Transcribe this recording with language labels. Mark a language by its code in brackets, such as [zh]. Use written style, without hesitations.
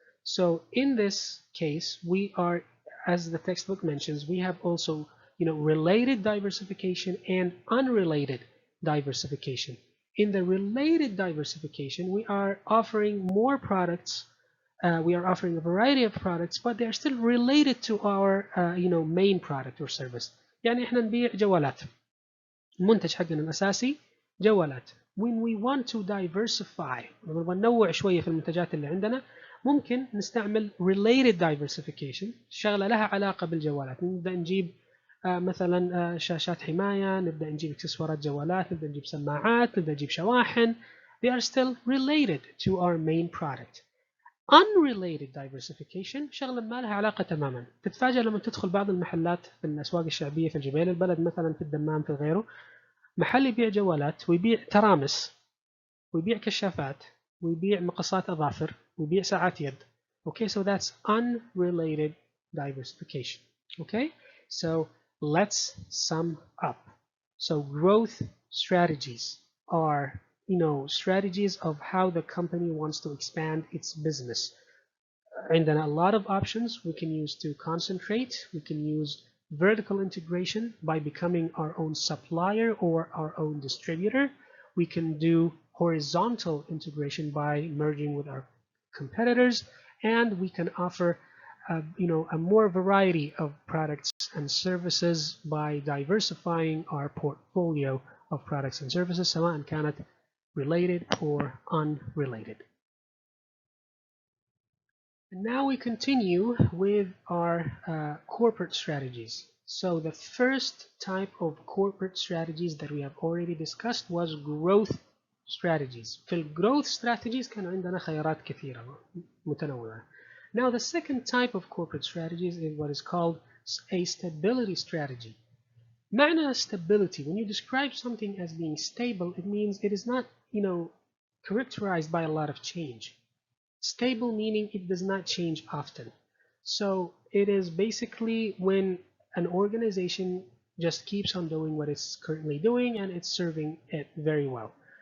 [en] So in this case we are, as the textbook mentions, we have also related diversification and unrelated diversification. In the related diversification we are offering more products, we are offering a variety of products, but they are still related to our main product or service. [ar] يعني احنا نبيع جوالات، المنتج حقنا الأساسي جوالات. [en] When we want to diversify [ar] نبغى ننوع شوية في المنتجات اللي عندنا، ممكن نستعمل related diversification، شغلة لها علاقة بالجوالات. نبدأ نجيب مثلا شاشات حماية، نبدأ نجيب اكسسوارات جوالات، نبدأ نجيب سماعات، نبدأ نجيب شواحن. [en] They are still related to our main product. [ar] Unrelated diversification شغلة ما لها علاقة تماما. تتفاجأ لما تدخل بعض المحلات في الأسواق الشعبية في الجبيل البلد، مثلا في الدمام في غيره، محل يبيع جوالات ويبيع ترامس ويبيع كشافات ويبيع مقصات أظافر ويبيع ساعات يد. [en] Okay, so that's unrelated diversification. Okay, so let's sum up. So growth strategies are strategies of how the company wants to expand its business. عندنا a lot of options we can use to concentrate. We can use vertical integration by becoming our own supplier or our own distributor. We can do horizontal integration by merging with our competitors, and we can offer a more variety of products and services by diversifying our portfolio of products and services [ar] سواء كانت [en] related or unrelated. And now we continue with our corporate strategies. So the first type of corporate strategies that we have already discussed was growth strategies. [ar] في الgrowth strategies كان عندنا خيارات كثيرة متنوعة. [en] Now the second type of corporate strategies is what is called a stability strategy. معنى stability, when you describe something as being stable, it means it is not, characterized by a lot of change. Stable meaning it does not change often. So it is basically when an organization just keeps on doing what it's currently doing and it's serving it very well.